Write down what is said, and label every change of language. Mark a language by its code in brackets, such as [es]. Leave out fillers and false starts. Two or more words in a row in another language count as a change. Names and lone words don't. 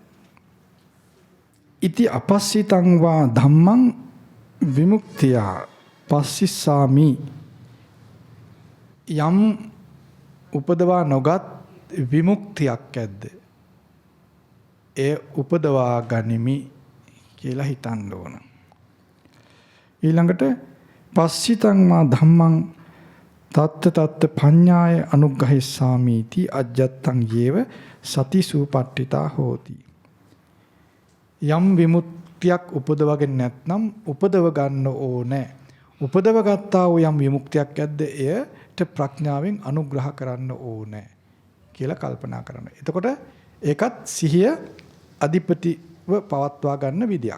[pi] ඉති අපස්සිතං වා ධම්මං විමුක්තිය පස්සිස්සාමි. [si] යම් උපදවා නොගත් විමුක්තියක් ඇද්ද? ඒ උපදවා ගනිමි කියලා හිතන්න ඕන. [pi] ඊළඟට පස්සිතං මා ධම්මං තත්ත පඤ්ඤාය අනුග්‍රහිස්සාමීති අජ්ජත්තං යේව සති සූපට්ඨිතා හෝති. [si] යම් විමුක්තියක් උපදවගෙන නැත්නම් උපදව ගන්න ඕනේ. උපදව ගත්තා වූ යම් විමුක්තියක් ඇද්ද එයට ප්‍රඥාවෙන් අනුග්‍රහ කරන්න ඕනේ කියලා කල්පනා කරන්න. එතකොට ඒකත් සිහිය අධිපතිව පවත්වා ගන්න විදියක්.